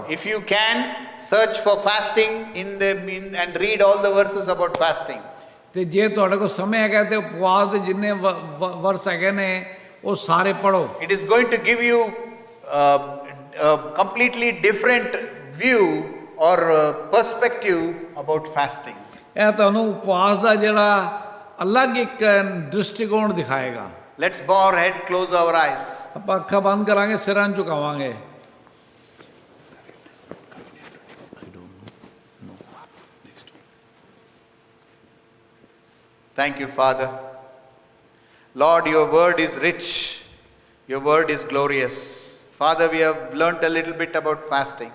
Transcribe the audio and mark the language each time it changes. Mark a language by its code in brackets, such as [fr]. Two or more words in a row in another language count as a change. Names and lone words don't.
[en] If you can, search for fasting and read all the verses about fasting. [pa] ਤੇ ਜੇ ਤੁਹਾਡੇ ਕੋਲ ਸਮੇਂ ਹੈਗਾ ਤੇ ਉਪਵਾਸ ਦੇ ਜਿੰਨੇ ਵਰਸ ਹੈਗੇ ਨੇ ਉਹ ਸਾਰੇ ਪੜੋ। [en] It is going to give you a completely different view or perspective about fasting. [pa] ਇਹ ਤੁਹਾਨੂੰ ਉਪਵਾਸ ਦਾ ਜਿਹੜਾ ਅਲੱਗ ਇੱਕ ਦ੍ਰਿਸ਼ਟੀਕੋਣ ਦਿਖਾਏਗਾ। [en] Let's bow our head, close our eyes. [pa] ਆਪਾਂ ਅੱਖਾਂ ਬੰਦ ਕਰਾਂਗੇ, ਸਿਰਾਂ ਝੁਕਾਵਾਂਗੇ। [en] Thank you, Father. Lord, your word is rich. Your word is glorious. Father, we have learnt a little bit about fasting.